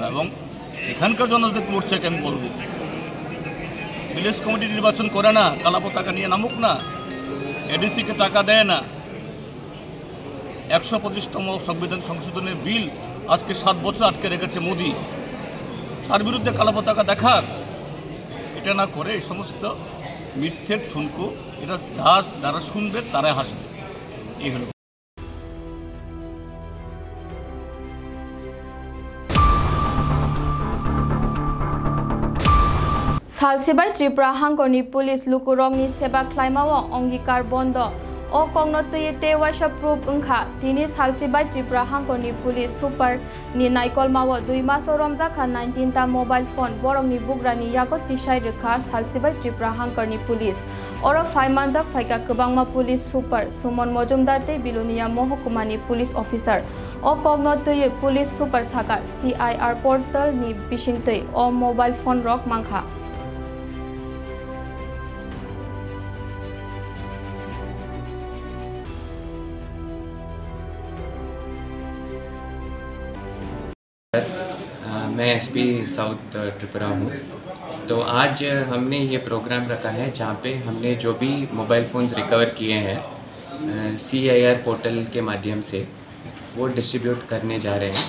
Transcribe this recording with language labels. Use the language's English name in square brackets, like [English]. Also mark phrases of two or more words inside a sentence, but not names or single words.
[Bangla] এবং এখানকার জনজাতি মোর্চাকে আমি বলব, ভিলেজ কমিটি নির্বাচন করে না, কালা পতাকা নিয়ে নামুক না, এডিসিকে টাকা দেয় না, 125তম সংবিধান সংশোধনের বিল আজকে 7 বছর আটকে রেখেছে মোদি, তার বিরুদ্ধে কালো পতাকা দেখার। এটা না করে এই সমস্ত মিথ্যের ঠুনকু, এটা যারা শুনবে তারা হাসবে। এই হলো। [Kok Borok] सालसिबाय त्रिपुरा हांगरनि पुलिस लुकुरंनि सेबा ख्लाइमाव अंगीकार बन्द ओ कंगनतये तेवाइसा प्रूफ ओंखा तिनि सालसिबाय त्रिपुरा हांगरनि [English] police super [Kok Borok] नि नाइकलमाव 2 मासो रमजाखा 19 ता [English] mobile phone [Kok Borok] बरंनि बुग्रानि यागत तिसाय रेखा सालसिबाय त्रिपुरा हांगरनि पुलिस और 5 मानजाक फाइका गोबांमा [English] police super [Kok Borok] सुमन मजुमदार ते बिलुनिया महकुमानि [English] police officer [Kok Borok] ओ कंगनतये [English] police super [Kok Borok] साका CIR पोर्टल नि बिसिंतै ओ [English] mobile phone [Kok Borok] रक मांखा। [Hindi] मैं एसपी साउथ त्रिपुरा हूँ। तो आज हमने ये प्रोग्राम रखा है जहाँ पे हमने जो भी [English] mobile phones [Hindi] रिकवर किए हैं CIR पोर्टल के माध्यम से वो डिस्ट्रीब्यूट करने जा रहे हैं।